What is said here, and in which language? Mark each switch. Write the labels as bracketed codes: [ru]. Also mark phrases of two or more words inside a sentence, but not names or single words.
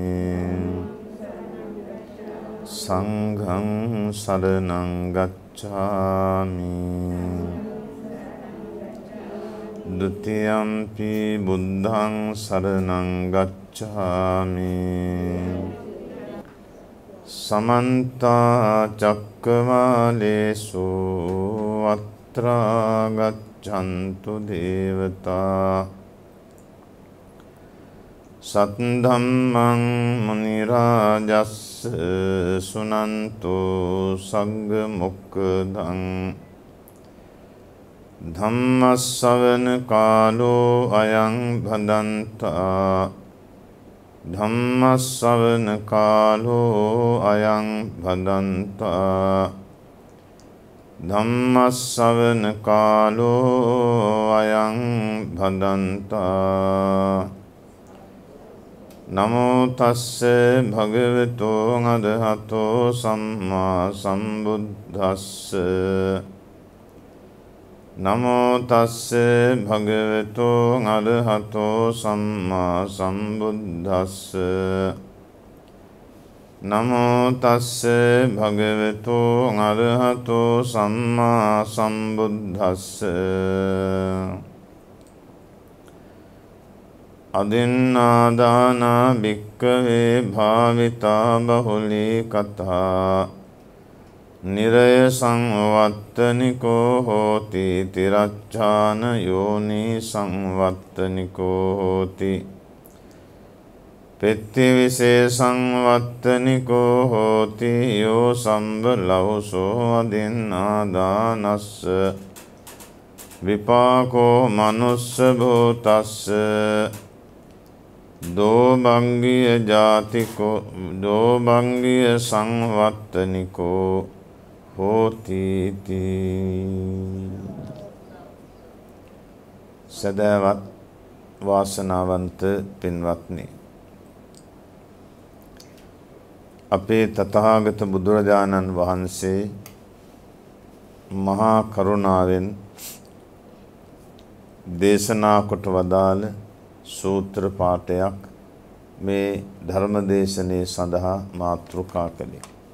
[pi] සංඝං සරණං ගච්ඡාමි ဒ ුතියම්පි බුද්ධං සරණං ගච්ඡාමි समन्ता चक्रवालेषु अत्रा गच्छन्तु देवता सद्धम्मं मुनिराजस् सुनन्तु सग्मुक्तं धम्मश्रवण कालो अयं भदन्ता ධම්මස්සවන කාලෝ අයං භදන්තා ධම්මස්සවන කාලෝ අයං භදන්තා නමෝ තස්ස භගවතු අරහතෝ සම්මා සම්බුද්දස්ස නමෝ තස්ස භගවතු අරහතෝ සම්මා සම්බුද්දස්ස නමෝ තස්ස භගවතු අරහතෝ සම්මා සම්බුද්දස්ස අදින්නාදානා භික්ඛවේ භාවිතා බහුලී කතා නිරය සංවත්තනිකෝ හෝති තිරච්ඡාන යෝනි සංවත්තනිකෝ හෝති පෙත්ති විශේෂං වත්තනිකෝ හෝති යෝ සම්බ ලවුසෝ අදින්නාදානස්ස විපාකෝ මනුස්ස භූතස්ස දෝභංගිය ජාතිකෝ දෝභංගිය සංවත්තනිකෝ හෝති [si] සදාවත් වාසනාවන්ත පින්වත්නි, අපේ තථාගත බුදුරජාණන් වහන්සේ මහා කරුණාවෙන් දේශනා කොට වදාළ සූත්‍ර පාඨයක් මේ ධර්ම දේශනේ සඳහා මාතෘකා කළේ.